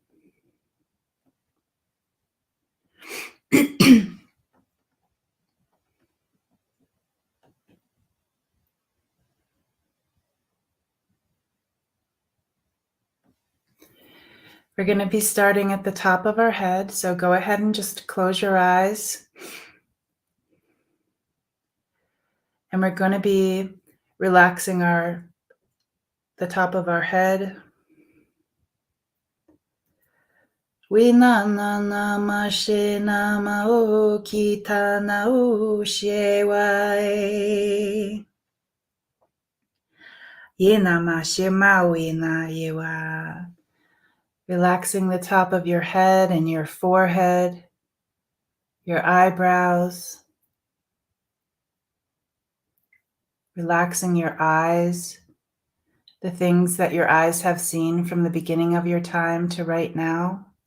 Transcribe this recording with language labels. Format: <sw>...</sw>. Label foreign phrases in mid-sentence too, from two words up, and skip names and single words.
<en>We're going to be starting at the top of our head, so go ahead and just close your eyes. And we're going to be relaxing the top of our head. We na na na ma she na ma o ki ta na o she wai. Ye na ma she ma we na ye wa. Relaxing the top of your head and your forehead, your eyebrows. Relaxing your eyes, the things that your eyes have seen from the beginning of your time to right now.</en>